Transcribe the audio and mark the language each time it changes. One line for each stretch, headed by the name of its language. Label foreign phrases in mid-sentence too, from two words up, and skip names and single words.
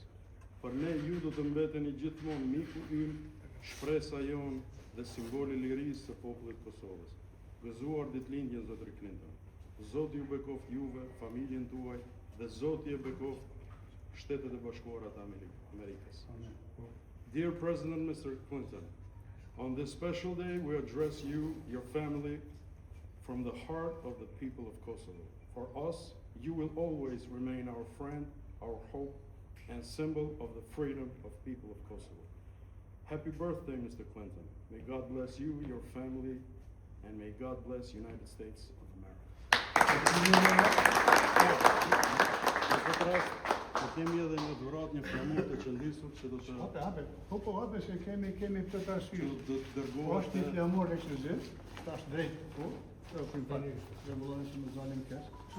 Albanian: Për ne ju do të mbeteni gjithmonë miku ynë, shpresa jonë dhe simboli i lirisë së popullit të Kosovës. Gëzuar ditëlindjen zotëri Clinton. Zoti ju bekoft juve, familjen tuaj dhe Zoti e bekoft Shtetet e Bashkuara të Amerikës.
English: Dear President Mr. Clinton, on this special day we address you, your family, from the heart of the people of Kosovo. For us, you will always remain our friend, our hope, and symbol of the freedom of people of Kosovo. Happy birthday, Mr. Clinton. May God bless you, your family, and may God bless United States of America.
Albanian: Ne kemi edhe një dhuratë, një flamur të qëndisur që do të... Hape, se kemi këtë të arsye. Do të dërgohet... Është një flamur ekskluziv, tash drejt, po, rregullon se më zalim kes.